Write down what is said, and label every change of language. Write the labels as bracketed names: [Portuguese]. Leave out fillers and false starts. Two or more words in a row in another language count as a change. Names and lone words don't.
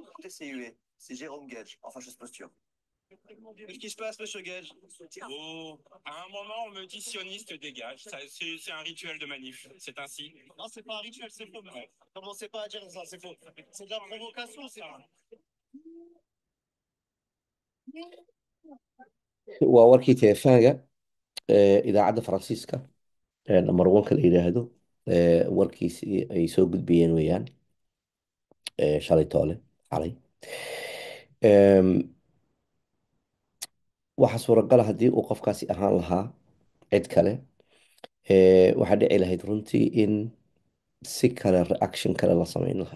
[French] TCUE, c'est Jérôme Gage, en fâcheuse posture. Qu'est-ce qui se passe, monsieur Gage? Oh, à un moment, on me dit sioniste dégage. C'est un rituel de manif. C'est ainsi. Non, c'est pas un rituel, c'est faux. Ouais. Commencez pas à dire ça, c'est faux. C'est de la provocation, c'est pas. [Somali] waa warkii telefoonka idaacadda Faransiiska number 1 la yidhaahdo, warkiisi ay soo gudbiyeen weeyaan. shalay toole xalay. Em, waxaa suuragal ah haddii uu qofkaasi ahaan lahaa cid kale, waxaa dhici lahayd runtii in si kale reaction kale la sameyn lahaa.